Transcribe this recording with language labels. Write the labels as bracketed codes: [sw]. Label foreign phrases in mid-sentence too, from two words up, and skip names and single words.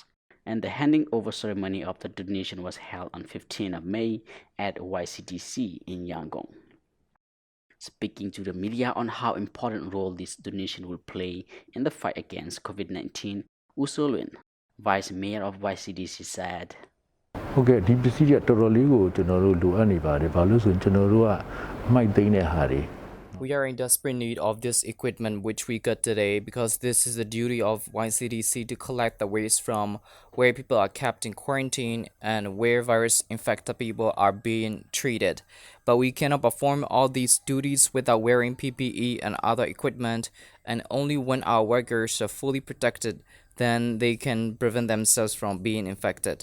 [en] And the handing over ceremony of the donation was held on 15th of May at YCDC in Yangon. Speaking to the media on how important role this donation will play in the fight against COVID-19, Usolin, Vice Mayor of YCDC, said, [my] Okay,ဒီပစ္စည်းကတော်တော်လေးကိုကျွန်တော်တို့လိုအပ်နေပါတယ်ဘာလို့ဆိုရင်ကျွန်တော်တို့ကမိုက်သိမ်းတဲ့ဟာတွေ [en] We are in desperate need of this equipment which we got today because this is the duty of YCDC to collect the waste from where people are kept in quarantine and where virus-infected people are being treated. But we cannot perform all these duties without wearing PPE and other equipment, and only when our workers are fully protected, then they can prevent themselves from being infected.